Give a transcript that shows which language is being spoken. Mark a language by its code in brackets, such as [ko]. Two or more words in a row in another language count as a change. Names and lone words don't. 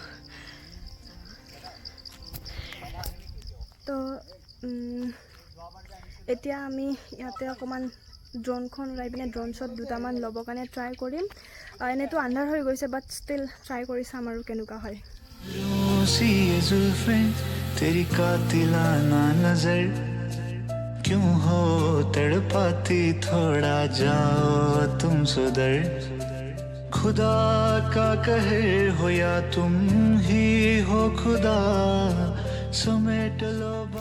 [as] তো এতিয়া আমি ইয়াতে অকণমান ড্ৰোনখন ওলাই পিনে ড্ৰোন শ্বট দুটামান ল'বৰ কাৰণে ট্ৰাই কৰিম এনেতো আন্ধাৰ হৈ গৈছে [en] but still [as] ট্ৰাই কৰি চাম আৰু কেনেকুৱা হয় [hi] तेरी कातिलाना नजर क्यों हो तड़पाती थोड़ा जाओ तुम सुधर खुदा का कहर हो या तुम ही हो खुदा समेट लो